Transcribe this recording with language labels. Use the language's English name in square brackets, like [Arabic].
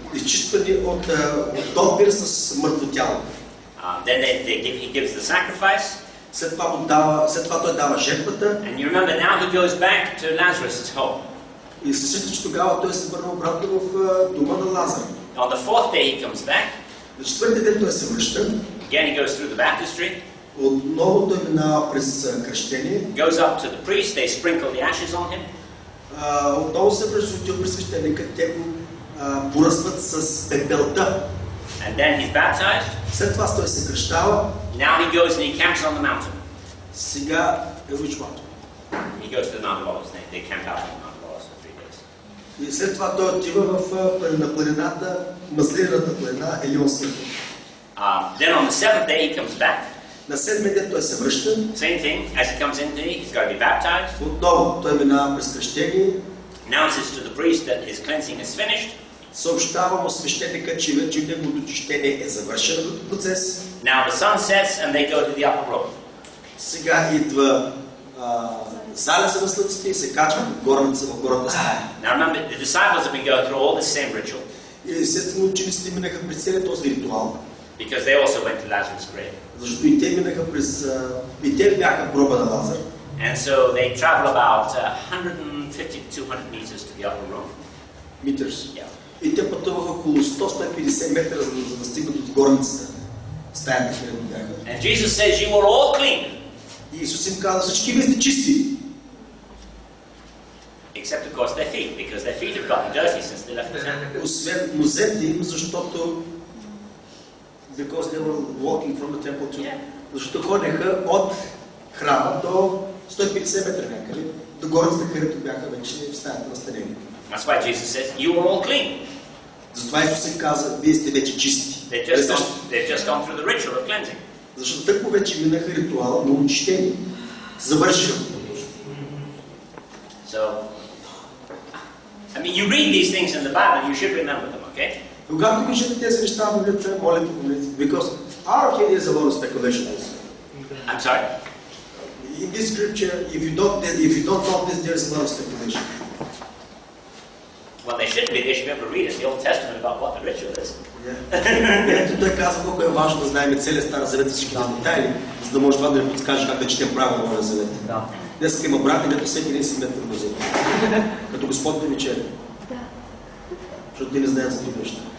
[Bulgarian] Изчистване от допир с мъртво тяло. [English] Then he gives the sacrifice. [Bulgarian] След това той дава жертвата. [English] And you remember now he goes back to Lazarus' home. [Bulgarian] И се сеща, че тогава той се върна обратно в дома на Лазар. [English] On the fourth day he comes back. [Bulgarian] На четвъртия ден той се връща. [English] Again he goes through the baptistry. [Bulgarian] Отново той минава през кръщение. [English] Goes up to the priest. They sprinkle the ashes on him. [Bulgarian] Отново се връща при свещеника. Те го поръсват с пепелта. [English] And then he's baptized. [Bulgarian] След това той се кръщава. [English] Now he goes and he camps on the mountain. [Bulgarian] Сега [English] which mountain? He goes to the Mount of Olives. They camp out on the Mount of Olives for 3 days. [Bulgarian] И след това той отива на планината, маслината планина Елионска. [English] Then on the seventh day he comes back. [Bulgarian] На седмия ден той се връща. [English] Same thing. As he comes in, he's got to be baptized. [Bulgarian] Отново той минава през кръщение. [English] Announces to the priest that his cleansing is finished. [Bulgarian] Съобщава му свещеника, че вече неговото очищение е завършено като процес. [English] Now the sun sets and they go to the upper room. [Bulgarian] Сега идва залеза на слънцето и се качва в горната страна. [English] Now remember, the disciples have been going through all the same ritual. [Bulgarian] И естествено учениците минаха през целият този ритуал. [English] Because they also went to Lazarus' grave. [Bulgarian] Защото и те минаха през и те бяха в гроба на Лазар. [English] And so they travel about 150 to 200 meters to the upper room. Meters. Yeah. [Bulgarian] И те пътуваха около 100-150 метра, за да стигнат от горницата. Стаята, където бяха. [English] And Jesus says, you were all clean. [Bulgarian] И Исус им каза, всички вие сте чисти. [English] Except of course their feet, because their feet have gotten dirty since they left the temple. [Bulgarian] Освен нозете им, защото [English] because they were walking from the temple to... [Bulgarian] Защото ходеха от храма до 150 метра някъде, до горницата, където бяха вече в стаята настанени. [English] That's why Jesus says, you are all clean. [Bulgarian] Затова Исус им каза, вие сте вече чисти. [English] They've just gone through the ritual of cleansing. [Bulgarian] Защото тъкмо вече минаха ритуала на очищение. Завършиха. [English] So, I mean, you read these things in the Bible, you should remember them, okay? [Bulgarian] Когато виждате тези неща в Библията, моля ви помнете. [English] Because our kid is a lot of speculation also. I'm sorry? In this scripture, if you don't know this, there is a lot of speculation. Well, they should be able to read in the Old Testament about what the ritual is. [Bulgarian] Ето той казва колко е важно да знаем целият Стар Завет и всичките детайли, за да може това да ни подскаже как да четем правилно Новия Завет. Днес има брати, дето всеки ден си метър на завет. Като Господ да ви чете. Защото те не знаят за други неща.